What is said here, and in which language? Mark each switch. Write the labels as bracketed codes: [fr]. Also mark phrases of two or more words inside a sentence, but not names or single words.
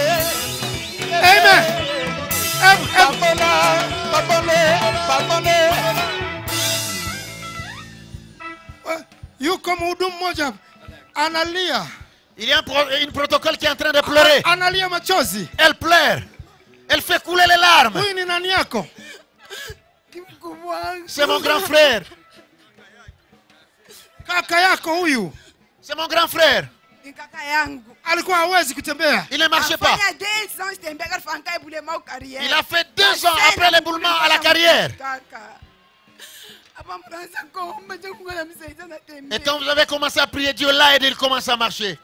[sw] Amen. Yuko mhudumu mmoja analia. [fr] Il y a une protocole qui est en train de pleurer. [sw] Analia machozi. [fr] Elle pleure. Elle fait couler les larmes. [sw] Huyu ni nani yako? [fr] C'est mon grand frère. [sw] Kaka yako huyu. [fr] C'est mon grand frère. [sw] Alikuwa hawezi kutembea. [fr] Il ne marchait pas. Il a fait 2 ans après l'éboulement à la carrière. Et quand vous avez commencé à prier, Dieu l'a aidé, il commence à marcher.